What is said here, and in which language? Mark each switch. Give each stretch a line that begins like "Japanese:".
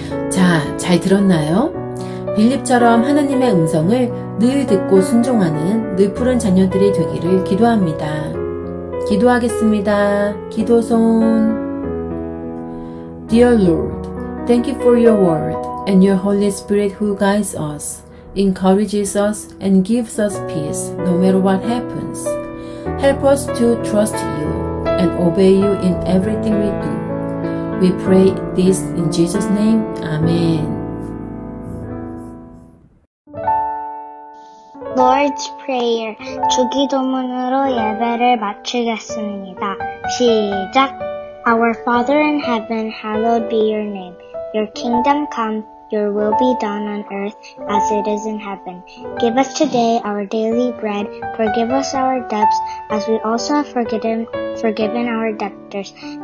Korean: 자, 잘 들었나요? 빌립처럼 하나님의 음성을 늘 듣고 순종하는 늘푸른 자녀들이 되기를 기도합니다. 기도하겠습니다. 기도손.
English: Dear Lord, thank you for your word and your Holy Spirit who guides us, encourages us, and gives us peace no matter what happens. Help us to trust you and obey you in everything we do. We pray this in Jesus' name. Amen. Lord's Prayer,
Korean: 주기도문으로 예배를 마치겠습니다. 시작!
English: Our Father in heaven, hallowed be your name. Your kingdom come, your will be done on earth as it is in heaven. Give us today our daily bread. Forgive us our debts as we also have forgiven our debtors.